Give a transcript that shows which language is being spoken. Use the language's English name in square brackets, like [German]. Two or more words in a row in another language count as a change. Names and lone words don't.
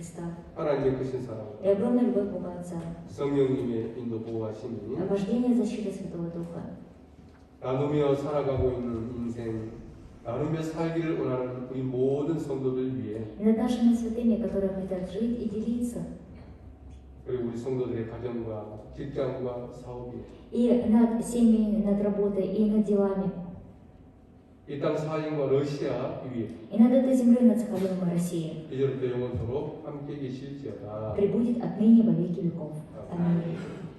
[Korean] 하나님의 크신 사랑, [Russian] и огромная любовь Бога Отца, [Korean] 성령님의 인도 보호하심이 [Russian] вождение защиты Святого Духа. [Korean] 나누며 살아가고 있는 인생, 나누며 살기를 원하는 우리 모든 성도들 위해 [Russian] И над нашими святыми, которые хотят жить и делиться, [Korean] 그리고 우리 성도들의 가정과 직장과 사업이 [Russian] и над семьями, над работой, и над делами, [Korean] 이 땅 사인과 러시아 위에 [Russian] и над этой землей, над Сахалином и Россией, [Korean] 이제부터 영원토록 함께 계실지어다. [Russian] пребудет отныне во веки веков. Аминь.